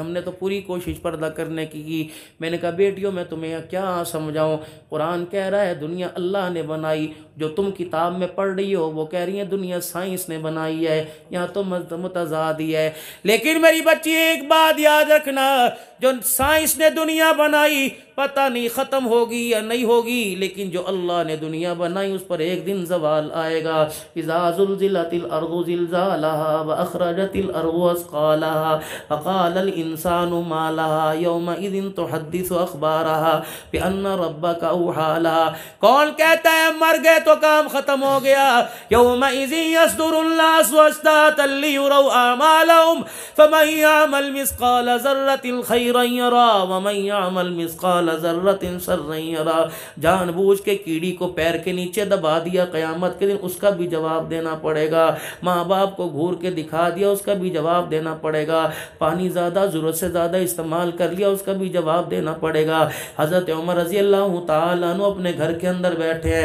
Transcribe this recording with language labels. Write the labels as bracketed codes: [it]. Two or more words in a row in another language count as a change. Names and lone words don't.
[ur] ہم نے تو پوری کوشش پردہ کرنے کی۔ میں نے کہا بیٹیوں میں تمہیں کیا سمجھاؤں، قرآن کہہ رہا ہے دنیا اللہ نے بنائی، جو تم کتاب میں پڑھ رہی ہو وہ کہہ رہی ہے دنیا سائنس نے بنائی ہے، یہاں تو متضاد ہی ہے. لیکن میری بچی ایک بات یاد رکھنا، جو سائنس نے دنیا بنائی پتہ نہیں ختم ہوگی یا نہیں ہوگی، لیکن جو اللہ نے دنیا بنائی اس پر ایک دن زوال آئے گا. [ar] إذا زلزلت الأرض زلزالها وأخرجت الأرض أثقالها فقال الإنسان ما لها يومئذ تحدث أخبارها بأن ربك أوحى لها. [ur] کون کہتا ہے مر گئے تو کام ختم ہو گیا? [ar] يومئذ يصدر الناس أشتاتا ليروا أعمالهم فمن يعمل مثقال ذرة خيرا يره ومن يعمل مثقال ذرة شرا يره. [ur] جان بوجھ کے کیڑی کو پیر کے نیچے دبا دیا قیامت کے دن اس کا بھی جواب دینا پڑے گا. ماں باپ کو گھور کے دکھا دیا، اس کا بھی جواب دینا پڑے گا. پانی زیادہ ضرورت سے زیادہ استعمال کر لیا، اس کا بھی جواب دینا پڑے گا. حضرت عمر رضی اللہ تعالیٰ عنہ اپنے گھر کے اندر بیٹھے ہیں.